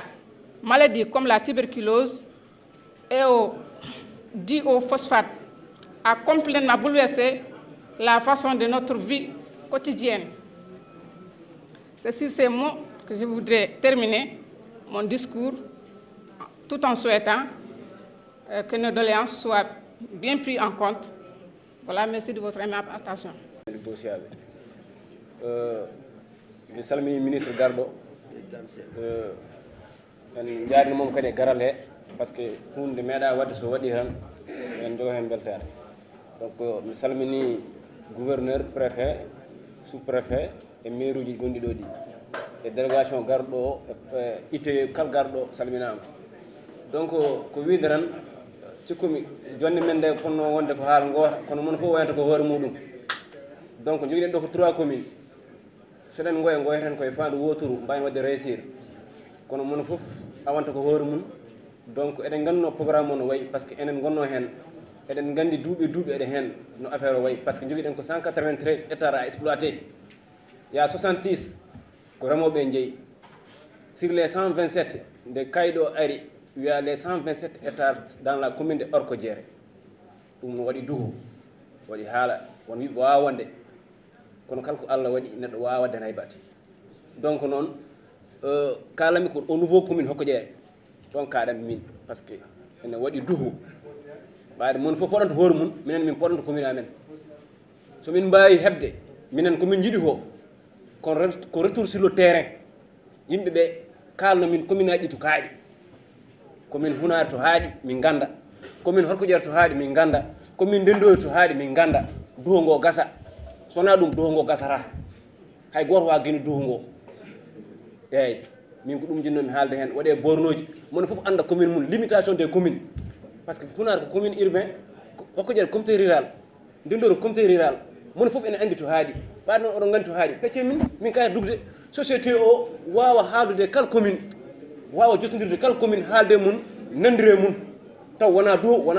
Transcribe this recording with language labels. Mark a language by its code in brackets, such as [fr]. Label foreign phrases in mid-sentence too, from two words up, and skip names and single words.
[fr] Maladies comme la tuberculose et dues au phosphate a complètement bouleversé la façon de notre vie quotidienne. C'est sur ces mots que je voudrais terminer mon discours, tout en souhaitant que nos doléances soient bien prises en compte. Voilà, merci de votre aimable attention. [ff] mi salmini ministre garɗo en jaarni moom kadi e garal he [fr] par ce que [ff] hunde meeɗa wadde so waɗi tan en jogo hen beltare. Donc mi salmini [fr] gouverneur, préfet, sous préfet [ff] e maire uji gonɗi ɗo ɗi e délégation garɗo e ite kala garɗo salminama. Donc ko wiide tan cikkumi jonde men nde fonno wonde ko haala goota kono mono fof wayata ko hoore muɗum. Donc joguiɗen ɗo ko 3 communes seɗen goyeten koye fandu woturu mbawi wadde réussir kono mono fof awanta ko hoore mum. Donc eɗen ganduno programme o no wayi [fr] par ce que [ff] enen gonno hen eɗen gandi duuɓi eɗen hen no affaire o wayi [fr] par ce que [ff] joguiɗen ko 193 [fr] hectares à exploiter. Il y a 66 [ff] ko remoɓe jeeyi [fr] sur les 127 [ff] nde kayɗo ari [fr] il y a les 127 hectares dans la commune de Orkodiéré. [ff] ɗum no waɗi duho waɗi haala won wiɓe wawa wonde kono kala ko Allah waɗi neɗɗo wawa wadde hay batte. Donc noon kalami ko [fr] au nouveau commune Orkodiéré [ff] ɗon kaɗami min [fr] par ce que [ff] ene waɗi duho ɓaade mon fof waɗanta hoore mum minen min poɗanta commune amen somin mbawi hebde minen komin jiiɗi ko [fr] retour sur le terrain [ff] yimɓe ɓe kalno min commune aji ɗi to kaaɗi commune Hunar to haaɗi min ganda commune Orkodiéré to haaɗi min ganda commune Ndendoy to haaɗi min ganda duho ngo gasa sona ɗum duho ngo gasata hay goto wawa guine duho ngo eyyi min ko ɗum jinnomi haalde hen waɗe bornoji mono foof anda commune mum [fr] limitation des communes par ce que [ff] Hunar ko [fr] commune urbain [ff] Orkodiéré [fr] comité rural [ff] Ndendoy ko [fr] comité rural [ff] mono foof ene andi to haaɗi ɓaade noon oɗon gandi to haaɗi pecce min kaya dugde société o wawa haaldude kala commune wawa jottodirde kala commune haalde mum nandire mum taw wona duho wona